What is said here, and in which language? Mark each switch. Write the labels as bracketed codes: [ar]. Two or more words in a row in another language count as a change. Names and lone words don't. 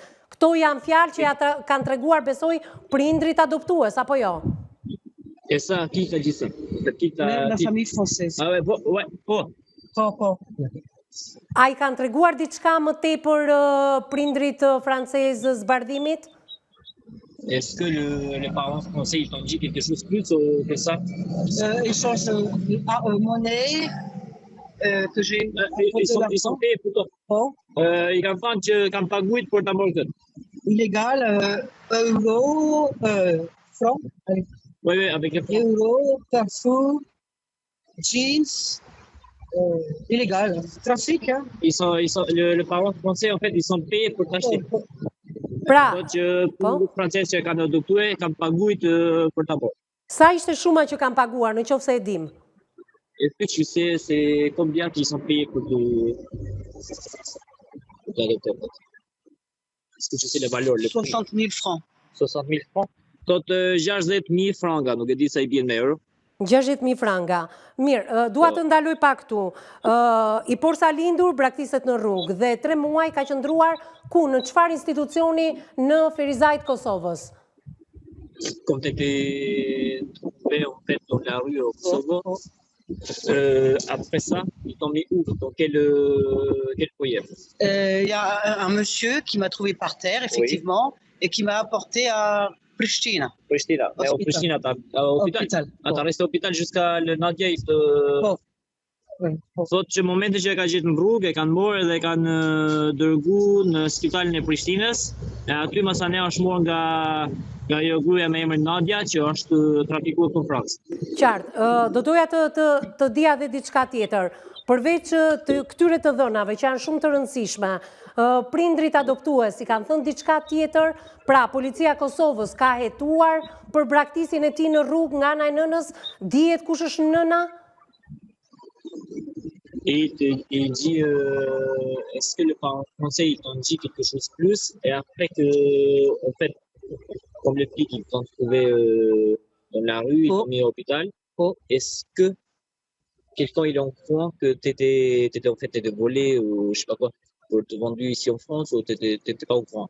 [sq] Këto janë fjalë që ata kanë treguar, besoj, prindrit adoptues, apo jo? [fr] Et ça, qui t'a dit ça? La famille française. Ah ouais, [sq] po. A i kanë treguar diçka më tepër prindrit francezë zbardhimit? [fr] Est-ce que les parents français ils t'ont dit quelque chose plus que ça? Échange de monnaie que j'ai... Ils sont payés pour toi. [sq] Ils kanë thënë që kanë paguajtur për ta marrë këtë. [fr] Illégal, euro, franc. Oui, avec les francs. Euro, Carrefour, jeans... illégal, trafic. Hein? Les parents français, en fait, ils sont payés pour t'acheter. [sq] Pra, [fr] pour les français [sq] që kanë adoptuar, kanë paguajtur për ta bërë. Sa ishte shuma që kanë paguar, në qoftë se e dim? [fr] Est-ce que tu sais c'est combien qu'ils sont payés pour t'adopter? Est-ce que tu sais les valeurs? 60 000 francs. 60 000 francs? [sq] Tot 60.000 francs, nuk e di sa I bjen me euro. 60.000 franga. Mirë, dua të ndaloj pak këtu. I Porsa lindur braktiset në rrugë dhe 3 muaj ka qëndruar ku, në çfarë institucioni në Ferizajt Kosovës? [fr] Quand tu étais trouvé en fait dans la rue au Kosovo, après ça, ils t'ont mis où? Dans quel foyer? Il y a un monsieur qui m'a trouvé par terre, effectivement, et qui m'a apporté à Pristina. Pristina. Au Pristina, à l'hôpital. T'as resté à l'hôpital jusqu'à le Nadia, il te... [sq] Thot që momente që e ka gjetë në rrugë, e kanë morë dhe e kanë dërgu në spitalin e Prishtinës. E aty masane është morë nga jo gruaja me emrin Nadia, që është trafikuar në Francë. Qartë, do doja të dija dhe diçka tjetër. Përveç këtyre të dhënave që janë shumë të rëndësishme, prindrit adoptues i kanë thënë diçka tjetër, pra policia e Kosovës ka hetuar për braktisjen e tij në rrugë nga ana e nënës, dihet kush është nëna? [fr] Et il dit, est-ce que le parent français il t'en dit quelque chose plus? Et après que, en fait, comme le flic ils t'ont trouvé dans la rue, ils t'ont mis à l'hôpital, est-ce que quelqu'un il est en courant que t'étais en fait t'étais volé ou je sais pas quoi, pour te vendu ici en France ou t'étais pas au courant?